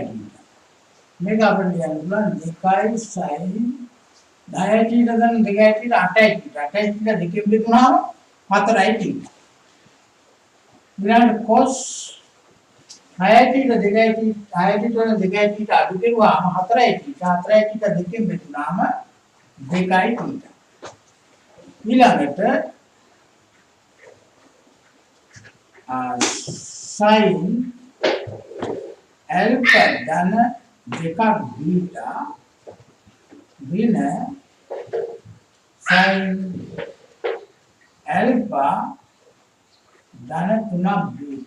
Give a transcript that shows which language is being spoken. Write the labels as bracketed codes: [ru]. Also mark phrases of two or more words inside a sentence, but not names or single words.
[si] මේක අපිට ලියන්න පුළුවන් [en] 2 sin 10 theta [si] ධන [en] 2 theta 8 theta 8 theta [si] දෙකෙන් බෙදුනහම 4 theta. ඊළඟ [en] cos 6 theta 2 theta 6 theta [si] වල 2 theta අඩු කරුවාම 4 theta 4 theta දෙකෙන් බෙදුනාම 2 theta. ඊළඟට [en] sin alpha [si] ධන 2 beta ඍණ [en] sin alpha [si] ධන 3 beta.